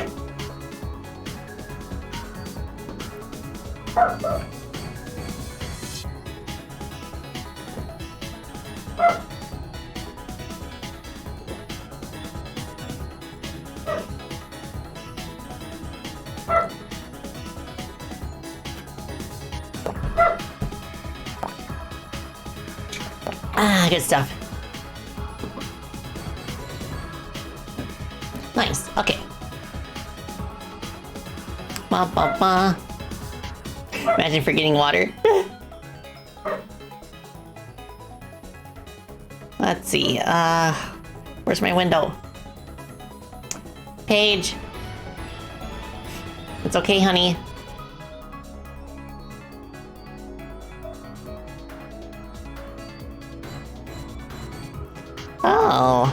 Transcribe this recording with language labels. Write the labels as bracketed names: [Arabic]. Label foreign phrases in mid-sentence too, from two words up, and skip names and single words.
[English] Ah, good stuff. Nice. Okay. Ba, ba, ba. Imagine forgetting water. Let's see. Where's my window? Paige. It's okay, honey. Oh.